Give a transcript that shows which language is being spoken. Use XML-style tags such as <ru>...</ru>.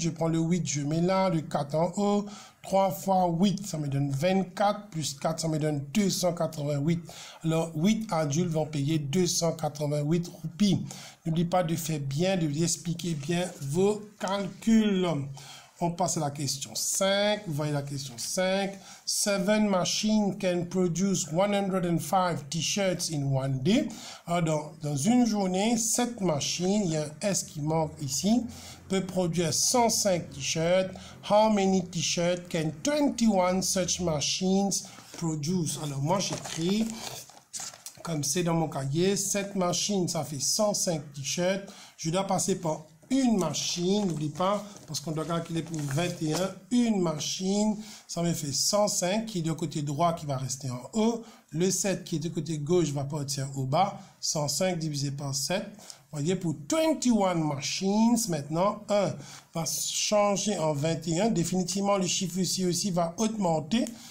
<fr>Je prends le 8, je mets là, le 4 en haut. 3 fois 8, ça me donne 24, plus 4, ça me donne 288. Alors, 8 adultes vont payer 288 roupies. N'oublie pas de faire bien, de expliquer bien vos calculs. On passe à la question 5. Vous voyez la question 5.</fr> <en>7 machines can produce 105 t-shirts in one day.</en> <fr>Alors, dans une journée, 7 machines, il y a un S qui manque ici, peut produire 105 t-shirts.</fr> <en>How many t-shirts can 21 such machines produce?</en> <fr>Alors, moi, j'écris, comme c'est dans mon cahier, 7 machines, ça fait 105 t-shirts. Je dois passer par une machine, n'oublie pas, parce qu'on doit calculer pour 21, une machine, ça me fait 105 qui est du côté droit qui va rester en haut, le 7 qui est du côté gauche va partir au bas, 105 divisé par 7, vous voyez, pour 21 machines, maintenant, 1 va changer en 21, définitivement le chiffre ici aussi va augmenter.</fr>